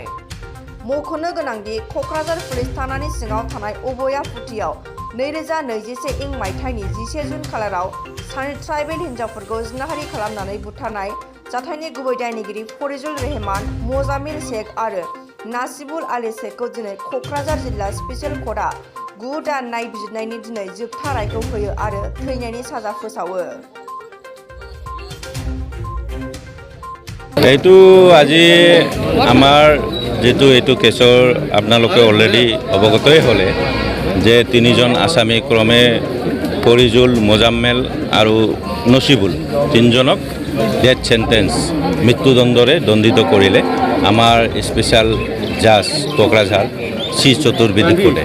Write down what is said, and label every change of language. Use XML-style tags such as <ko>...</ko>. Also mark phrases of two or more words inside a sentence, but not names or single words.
<brx>मख'नो गोनांदि क'क्राझार पुलिस थानानि सिङाव थानाय उबैयाफुथियाव 2021 इं मायथाइनि 11 जुन खालाराव सानै ट्राइबेल हिन्जावफोरखौ जिनाहारि खालामनानै बुथारनाय जाथायनि गुबै दायनिगिरि फरिजुल रहमान, मोजामिल शेख आरो नासिबुल आली शेखखौ दिनै क'क्राझार जिल्ला</brx> <en>special court-आ</en> <brx>9 दान नायबिजिरनायनि दिनै जोबथा रायखौ होयो आरो थैनायनि साजा फोसावो।</brx> <as>এইটো আজি আমাৰ যেটো এইটো কেছৰ আপোনালোকে অলৰেডি অৱগতই হ'লে যে তিনিজন আসামী ক্ৰমে ফৰিজুল, মোজাম্মেল আৰু নচিবুল তিনিজনক</as> <en>death sentence</en> <as>মৃত্যুদণ্ডৰে দণ্ডিত কৰিলে আমাৰ</as> <en>special judge</en> <as>কোকৰাঝাৰ চি চতুৰ্বেদী কোৰ্টে।</as>